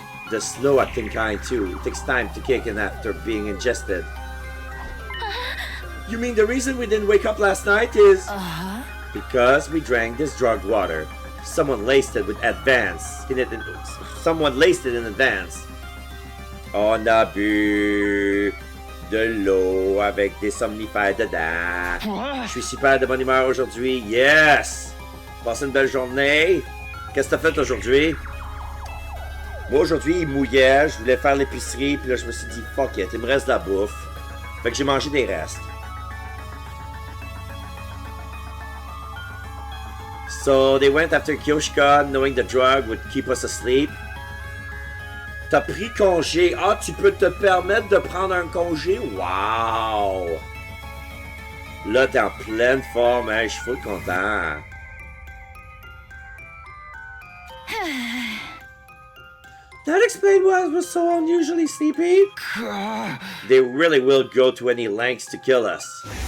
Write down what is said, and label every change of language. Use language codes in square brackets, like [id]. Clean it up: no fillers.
[en] The slow-acting kind, too. It takes time to kick in after being ingested. You mean the reason we didn't wake up last night is... Because we drank this drugged water. Someone laced it with advance. Someone laced it in advance. [fr] On a bu de l'eau avec des somnifères dedans. Je suis super de bonne humeur aujourd'hui. Yes! Passez une belle journée. Qu'est-ce que t'as fait aujourd'hui? Moi, aujourd'hui, il mouillait. Je voulais faire l'épicerie. Puis là, je me suis dit, fuck it, il me reste de la bouffe. Fait que j'ai mangé des restes. [en] So, they went after Kyoshika, knowing the drug would keep us asleep. [fr] T'as pris congé. Ah, tu peux te permettre de prendre un congé? Wow! Là, t'es en pleine forme, hein? Je suis full content. [en] That explained why I was so unusually sleepy. They really will go to any lengths to kill us.